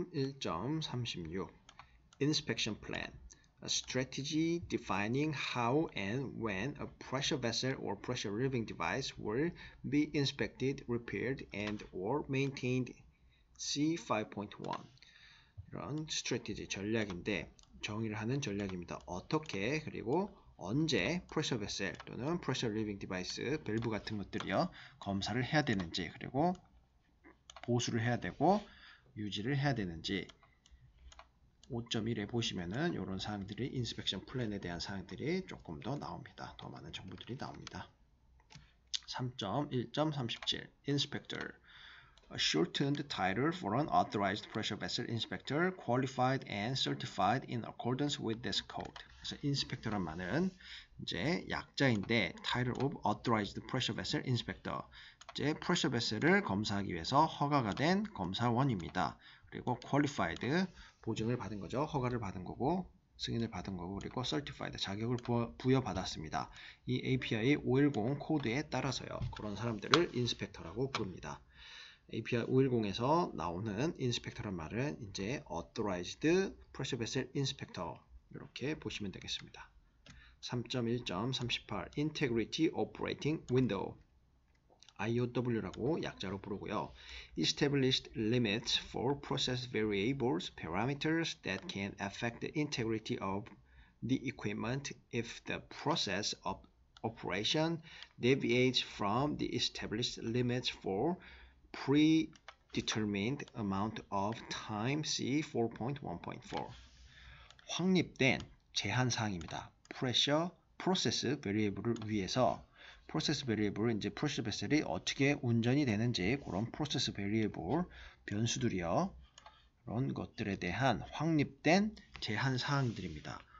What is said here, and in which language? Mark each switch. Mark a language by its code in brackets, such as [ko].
[en] 3.1.36 Inspection Plan A strategy defining how and when a pressure vessel or pressure relieving device will be inspected, repaired, and or maintained. [ko] C5.1 이런 strategy 전략인데 정의를 하는 전략입니다. 어떻게 그리고 언제 pressure vessel 또는 pressure relieving device 밸브 같은 것들이요 검사를 해야 되는지 그리고 보수를 해야 되고 유지를 해야 되는지 5.1에 보시면은 이런 사항들이 인스펙션 플랜에 대한 사항들이 조금 더 나옵니다. 더 많은 정보들이 나옵니다. [en] 3.1.37 Inspector A shortened title for an authorized pressure vessel inspector qualified and certified in accordance with this code. [ko] 그래서 inspector란 말은 이제 약자인데 [en] title of authorized pressure vessel inspector [ko] 이제 pressure vessel을 검사하기 위해서 허가가 된 검사원입니다. 그리고 qualified 보증을 받은 거죠. 허가를 받은 거고 승인을 받은 거고 그리고 certified 자격을 부여받았습니다. 이 API 510 코드에 따라서요. 그런 사람들을 인스펙터라고 부릅니다. API 510에서 나오는 인스펙터란 말은 이제 authorized pressure vessel inspector 이렇게 보시면 되겠습니다. 3.1.38 integrity operating window IOW라고 약자로 부르고요. [en] Established limits for process variables, parameters that can affect the integrity of the equipment if the process of operation deviates from the established limits for predetermined amount of time. [ko] C 4.1.4 확립된 제한사항입니다. process variable을 위해서 프로세스 베리에이블 이제 프로세스 베셀이 어떻게 운전이 되는지 그런 프로세스 베리에이블 변수들이요. 그런 것들에 대한 확립된 제한 사항들입니다.